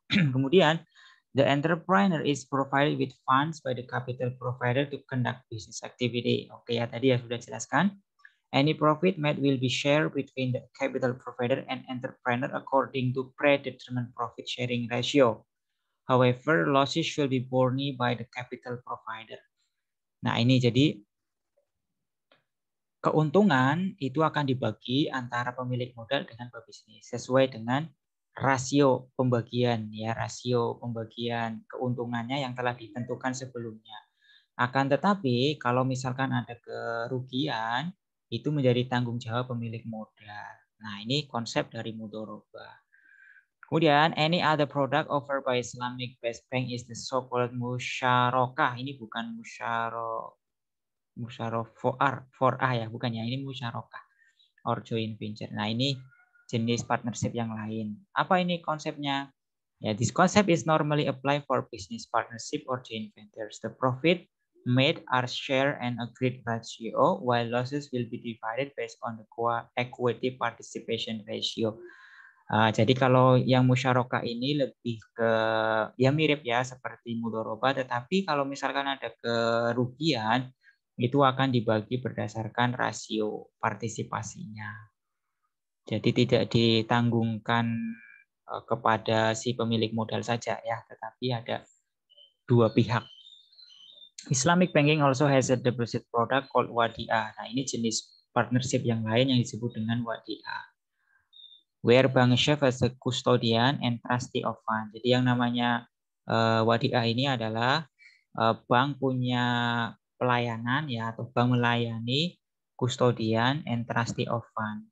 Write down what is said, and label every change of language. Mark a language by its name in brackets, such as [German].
[Indonesian] Kemudian [English] the entrepreneur is provided with funds by the capital provider to conduct business activity. [Indonesian] Oke ya, tadi ya sudah jelaskan. [English] Any profit made will be shared between the capital provider and entrepreneur according to predetermined profit sharing ratio. However, losses should be borne by the capital provider. [Indonesian] Nah, ini jadi keuntungan itu akan dibagi antara pemilik modal dengan pebisnis sesuai dengan rasio pembagian ya, rasio pembagian keuntungannya yang telah ditentukan sebelumnya. Akan tetapi kalau misalkan ada kerugian itu menjadi tanggung jawab pemilik modal. Nah, ini konsep dari mudharabah. Kemudian, [English] any other product offered by Islamic Based Bank is the so-called musyarakah. [Indonesian] Ini bukan musyarakah ya, bukan ya. Ini musyarakah [English] or joint venture. [Indonesian] Nah, ini jenis partnership yang lain. Apa ini konsepnya? Ya, [English] this concept is normally applied for business partnership or joint ventures. The profit made are share and agreed ratio, while losses will be divided based on the equity participation ratio. [Indonesian] Jadi kalau yang musyarakah ini lebih ke ya mirip ya seperti mudharabah, tetapi kalau misalkan ada kerugian itu akan dibagi berdasarkan rasio partisipasinya. Jadi tidak ditanggungkan kepada si pemilik modal saja ya, tetapi ada 2 pihak. [English] Islamic banking also has a deposit product called wadi'ah. [Indonesian] Nah, ini jenis partnership yang lain yang disebut dengan wadi'ah. [English] Where bank serve as a custodian and trustee of fund. [Indonesian] Jadi yang namanya wadi'ah ini adalah bank punya pelayanan ya, atau bank melayani [English] custodian and trustee of fund.